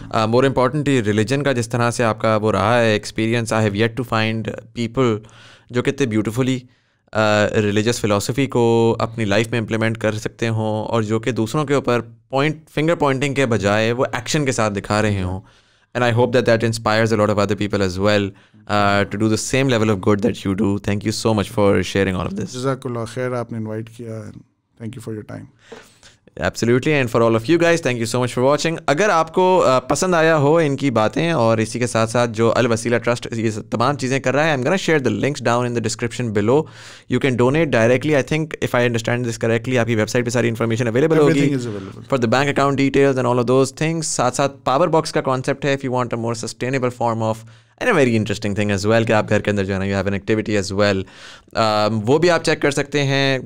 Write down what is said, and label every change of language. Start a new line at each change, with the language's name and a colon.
Urdu: More importantly religion کا جس طرح سے آپ کا وہ رہا ہے experience,
English: I have yet to find people
Urdu: جو کتنے بیوٹیفلی ریلیجس فلاسفی کو اپنی لائف میں امپلیمنٹ کر سکتے ہوں, اور جو کہ دوسروں کے اوپر فنگر پوائنٹنگ کے بجائے وہ ایکشن کے ساتھ دکھا رہے ہوں.
English: And I hope that inspires a lot of other people as well to do the same level of good that you do. Thank you so much for sharing all of this. Jazakallah khair,
Urdu: aapne invite kiya,
English: and thank you for your time. Absolutely, and for all of you guys, thank you so much for watching.
Urdu: اگر آپ کو پسند آیا ہو ان کی باتیں, اور اسی کے ساتھ ساتھ جو الوسیلہ ٹرسٹ یہ تمام چیزیں کر رہا ہے,
English: I'm gonna share the links down in the description below. You can donate directly. I think if I understand this correctly,
Urdu: آپ کی ویب سائٹ پہ ساری انفارمیشن اویلیبل ہوگی
English: for the bank account details and all of those things.
Urdu: ساتھ ساتھ power box کا concept ہے
English: if you want a more sustainable form of, and a very interesting thing as well
Urdu: کہ آپ گھر کے اندر جو ہے نا
English: you have an activity as well.
Urdu: وہ بھی آپ چیک کر سکتے ہیں.